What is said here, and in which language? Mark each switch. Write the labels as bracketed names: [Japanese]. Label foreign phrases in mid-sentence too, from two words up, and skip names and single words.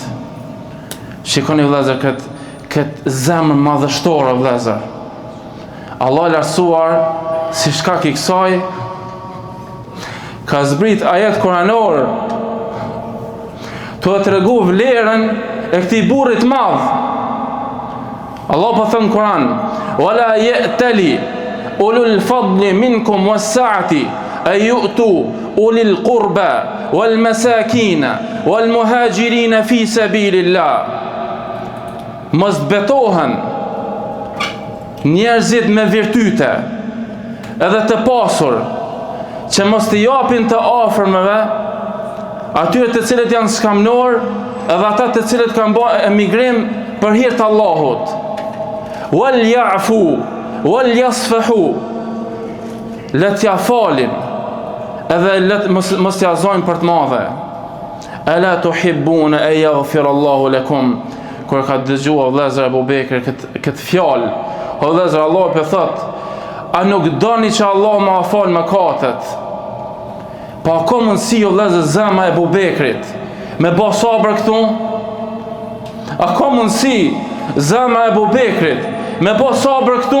[Albanian] Shikoni vëllezër këtë zemër madhështore vëllezër. Allah lartësuar si shkak i kësaj ka zbrit ajet kuranor të tregu vlerën e këtij burrit madh. Allah po thon Kur'an, [Arabic] ولا يأتل أولو الفضل منكم والسعة أن يؤتوا أولي القربى والمساكين والمهاجرين في سبيل الله. [Albanian] Mos betohen njerëzit me virtyte edhe të pasur, që mos të japin të afërmëve atyre të cilët janë skamnor, edhe ata të cilët kanë bërë emigrim për hir të Allahut. [Arabic] وليعفوا وليصفحوا, [Albanian] le t'ja falin edhe mos t'ja zojnë për të madhe. [Arabic] ألا تحبون أن يغفر الله لكم. [Albanian] Kur ka dëgjuar vëllezër Abu Bekri këtë fjalë, o vëllezër, Allah po thot, a nuk doni që Allah ma fal mëkatet? Pa ka mundësi o vëllezër zemra e Abu Bekrit me bë sabër këtu? A ka mundësi zemra e Abu Bekrit me bë sabër këtu?